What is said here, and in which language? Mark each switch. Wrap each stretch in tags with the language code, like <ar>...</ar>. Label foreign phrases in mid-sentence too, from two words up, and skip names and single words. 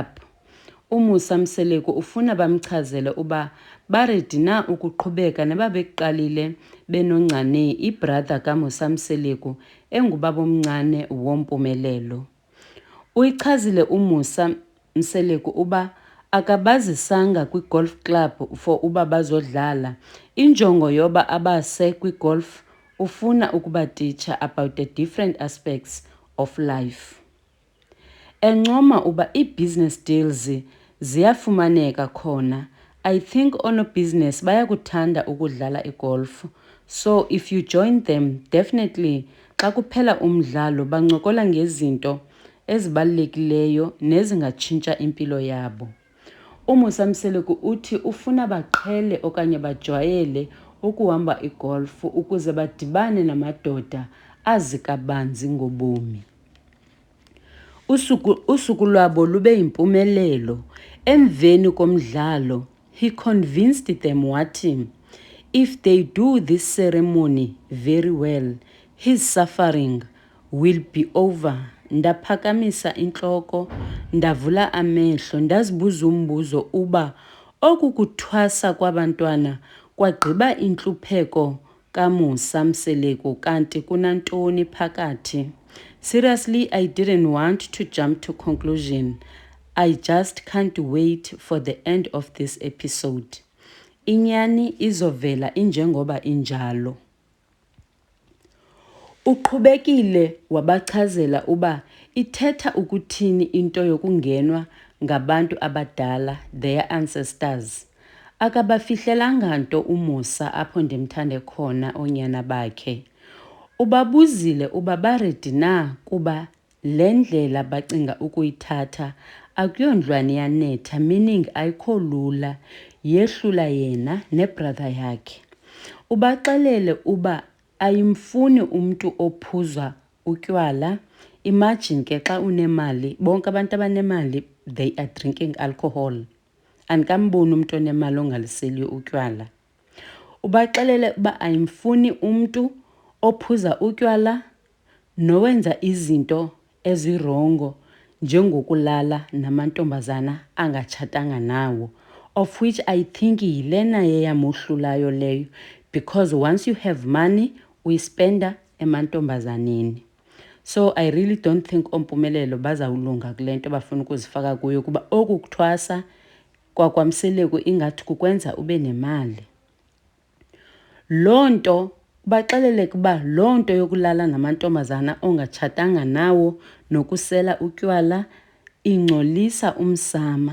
<xh>Mseleku ufuna bamchazele uba baredi na ukuqhubeka nebabeqalile benongcane ibrother kaMseleku engubaba omncane woMpumelelo. Uyichazile Mseleku uba akabazisanga kwi-</xh> <en>golf club for</en> <xh>uba bazodlala. Injongo yoba abase kwi-golf ufuna ukubatitsha</xh> <en>about the different aspects of life.</en> <xh>Encoma uba i-business deals ziyafumaneka khona.</xh> <en>I think business</en> <xh>bayakuthanda ukudlala igolf.</xh> <en>So if you join them, definitely</en> <xh>xa kuphela umdlalo bancokola ngezinto ezibalulekileyo nezingatshintsha impilo yabo. Mseleku uthi ufuna baqhele okanye bajwayele ukuhamba igolf ukuze badibane namadoda azikabanzi ngobomi. Usuku lwabo lube yimpumelelo. Emveni komdlalo,</xh> <en>he convinced them wathi, if they do this ceremony very well, his suffering will be over.</en> <xh>Ndaphakamisa intloko, ndavula amehlo, ndazibuza umbuzo uba okukuthwasa kwabantwana kwagqiba intlupheko Mseleku kanti kunantoni phakathi.</xh> <en>Seriously, I didn't want to jump to conclusion. I just can't wait for the end of this episode.</en> <xh>Inyani izovela injengoba injalo. Uqhubekile wabachazela uba ithetha ukuthini into yokungenwa ngabantu abadala,</xh> <en>their ancestors.</en> <xh>Akabafihlelanga nto uMusa apho ndimthande khona onyana bakhe. Ubabuzile uba baredi na kuba le ndlela bacinga ukuyithatha akuyondlwane yanetha, meaning ayikho lula, yehlula yena nebrother yakhe. Ubaxelele uba ayimfuni umntu ophuza utywala. Imagine ke xa unemali, bonke abantu abanemali</xh> <en>they are drinking alcohol.</en> <xh>Andikamboni umntu onemali ongaliseli utywala. Ubaxelele uba ayimfuni umntu ophuza utywala nowenza izinto ezirongo njengokulala namantombazana angatshatanga nawo,</xh> <en>of which I think</en> <xh>yilena yeyamohlulayo leyo,</xh> <en>because once you have money</en> <xh>uyispenda emantombazaneni.</xh> <en>So I really don't think</en> <xh>Mpumelelo bazawulunga kule nto bafuna ukuzifaka kuyo kuba oku kuthwasa kwakwamseleku ingathi kukwenza ube nemali. Loo nto baxelele kuba loo nto yokulala namantombazana ongatshatanga nawo nokusela utywala ingcolisa umsama.</xh>